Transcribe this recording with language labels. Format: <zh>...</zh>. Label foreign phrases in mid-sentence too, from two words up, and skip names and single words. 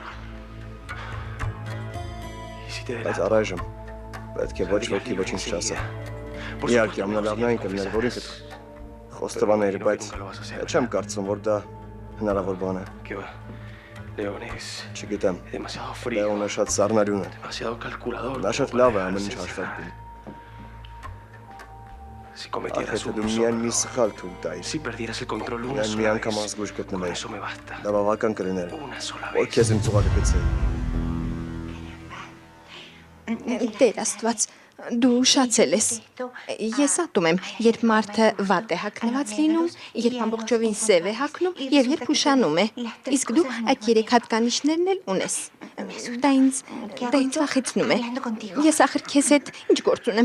<hy>Բայց առայժմ պետք է ոչ ոքի ոչինչ չասա։ Իհարկե, ամենալավն այն կլիներ, որ ինքդ խոստովաներ, բայց չեմ կարծում, որ դա հնարավոր բան է։ Չգիտեմ, Լեոնը շատ սառնարյուն է։ Նա շատ լավ է ամեն ինչ հաշվարկում։</hy> <es>Si cometieras</es> <hy>Ախեթը</hy> <es>un</es> <hy>դու միայն մի սխալ թույլ տայր։</hy> <es>Si perdieras el control una</es> <hy>Միայն մի</hy> <es>sola</es> <hy>անգամ</hy> <es>vez.</es> <hy>ազգույշ</hy> <es>Con</es> <hy>գտնվեր։</hy> <es>eso me basta.</es> <hy>Դա բավական կլիներ։</hy> <es>Una sola</es> <hy>Որ</hy> <es>vez.</es> <hy>քեզ իմ ծուղակը գցեի։ Տեր Աստված, դու ուշացել ես։ Ես ատում եմ, երբ մարդը վատ է հագնված լինում, երբ ամբողջովին սև է հագնում եւ երբ ուշանում է։ Իսկ դու այդ երեք հատկանիշներն էլ ունես։ Դա ինձ վախեցնում է։ Ես ախր քեզ հետ ինչ գործ ունեմ։</hy>